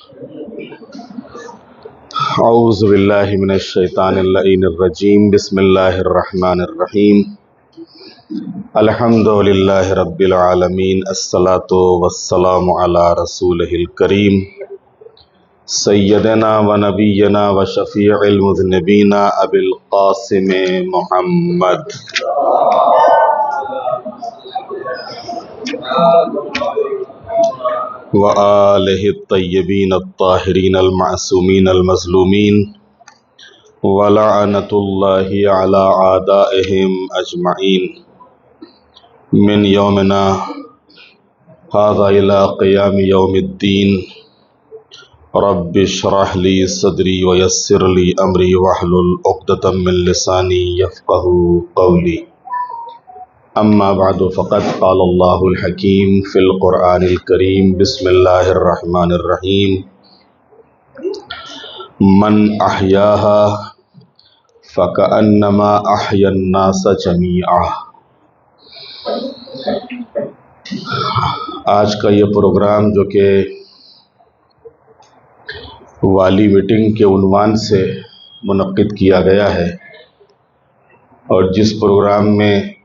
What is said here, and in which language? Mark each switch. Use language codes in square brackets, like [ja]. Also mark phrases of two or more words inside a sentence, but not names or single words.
[ar] أعوذ بالله من الشيطان الرجيم. بسم الله الرحمن الرحيم الحمد لله رب العالمين. الصلاة والسلام على رسوله الكريم سيدنا ونبينا وشفيع المذنبين أبي القاسم محمد وآله الطيبين الطاهرين المعصومين المظلومين ولعنة الله على أعدائهم أجمعين من يومنا هذا إلى قيام يوم الدين. رب اشرح لي صدري ويسر لي أمري واحلل عقدة من لساني يفقهوا قولي. أما بعد فقد قال الله الحكيم في القرآن الكريم. بسم الله الرحمن الرحيم من أحياها فكأنما أحيا الناس جميعا. [ur] آج کا یہ پروگرام جو کہ والی میٹنگ کے عنوان سے منعقد کیا گیا ہے اور جس پروگرام میں